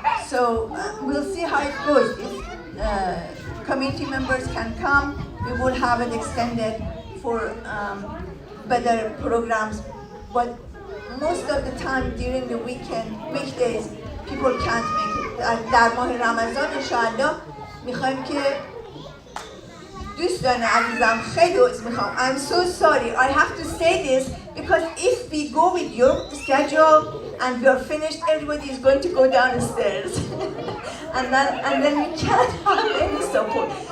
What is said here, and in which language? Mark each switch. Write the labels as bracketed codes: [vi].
[en] So we'll see how it goes. If community members can come, we will have it extended for better programs. But most of the time during the weekdays, people can't make it. [fa] در ماه رمضان انشاءالله میخوایم که دوستان عزیزم خیلی عذر میخوام. [en] I'm so sorry. I have to say this because if we go with your schedule and we are finished, everybody is going to go downstairs, and then we can't have any support.